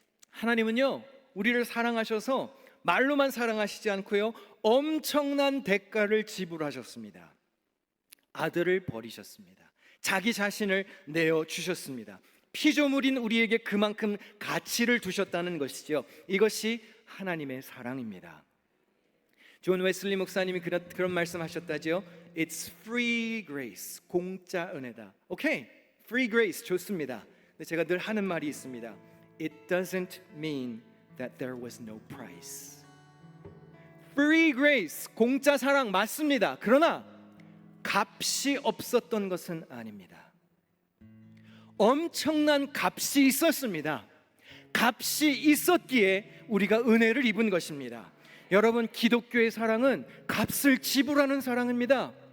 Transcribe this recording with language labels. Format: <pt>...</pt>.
<ko>하나님은요, 우리를 사랑하셔서 말로만 사랑하시지 않고요, 엄청난 대가를 지불하셨습니다. 아들을 버리셨습니다. 자기 자신을 내어주셨습니다. 피조물인 우리에게 그만큼 가치를 두셨다는 것이죠. 이것이 하나님의 사랑입니다. 존 웨슬리 목사님이 그런 말씀하셨다죠.</ko> <en>It's free grace,</en> <ko>공짜 은혜다. 오케이,</ko> <en>free grace</en> <ko>좋습니다. 근데 제가 늘 하는 말이 있습니다.</ko> <en>It doesn't mean that there was no price. Free grace,</en> <ko>공짜 사랑 맞습니다. 그러나 값이 없었던 것은 아닙니다. 엄청난 값이 있었습니다. 값이 있었기에 우리가 은혜를 입은 것입니다. 여러분, 기독교의 사랑은 값을 지불하는 사랑입니다.</ko>